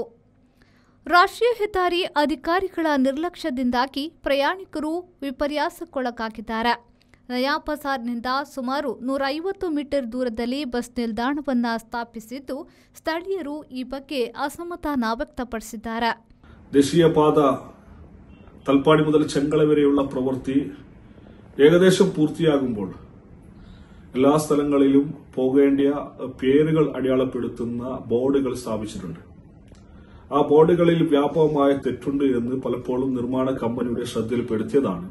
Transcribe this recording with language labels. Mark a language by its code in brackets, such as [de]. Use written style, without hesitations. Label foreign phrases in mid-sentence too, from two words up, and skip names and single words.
[kn] ರಾಷ್ಟ್ರೀಯ ಹೆದ್ದಾರಿ ಅಧಿಕಾರಿಗಳ ನಿರ್ಲಕ್ಷ್ಯದಿಂದಾಗಿ ಪ್ರಯಾಣಿಕರು ವಿಪರ್ಯಾಸಕ್ಕೊಳಗಾಗಿದ್ದಾರೆ. ನಯಾ ಬಜಾರ್ನಿಂದ ಸುಮಾರು 150 ಮೀಟರ್ ದೂರದಲ್ಲಿ ಬಸ್ ನಿಲ್ದಾಣವನ್ನು ಸ್ಥಾಪಿಸಿದ್ದು, ಸ್ಥಳೀಯರು ಈ ಬಗ್ಗೆ ಅಸಮಾಧಾನ ವ್ಯಕ್ತಪಡಿಸಿದ್ದಾರೆ. [ml] ദേശീയപാത തൽപ്പാടി മുതൽ ചെങ്കള വരെയുള്ള പ്രവൃത്തി ഏകദേശം പൂർത്തിയാകുമ്പോൾ എല്ലാ സ്ഥലങ്ങളിലും പോകേണ്ട പേരുകൾ അടയാളപ്പെടുത്തുന്ന ബോർഡുകൾ സ്ഥാപിച്ചിട്ടുണ്ട്. ആ ബോർഡുകളിൽ വ്യാപകമായ തെറ്റുണ്ട് എന്ന് പലപ്പോഴും നിർമ്മാണ കമ്പനിയുടെ ശ്രദ്ധയിൽപ്പെടുത്തിയതാണ്.